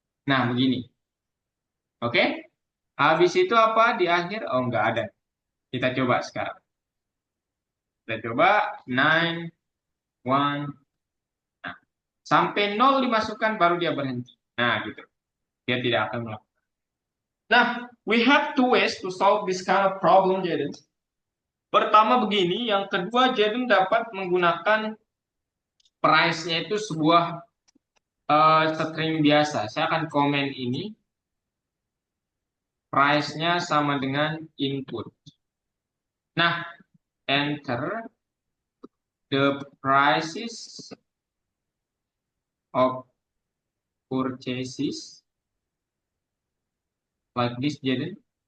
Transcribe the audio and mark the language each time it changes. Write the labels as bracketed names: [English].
[Indonesian] Nah, begini. Oke. Habis itu apa di akhir? Oh, nggak ada. Kita coba sekarang. Kita coba 9, 1. Nah, sampai 0 dimasukkan baru dia berhenti. Nah, gitu. Dia tidak akan melakukan. [English] Nah, we have two ways to solve this kind of problem, Jaden. [Indonesian] Pertama begini, yang kedua Jaden dapat menggunakan price-nya itu sebuah string biasa. Saya akan komen ini, price-nya sama dengan input. [English] Nah, enter the prices of purchases like this, Jaden.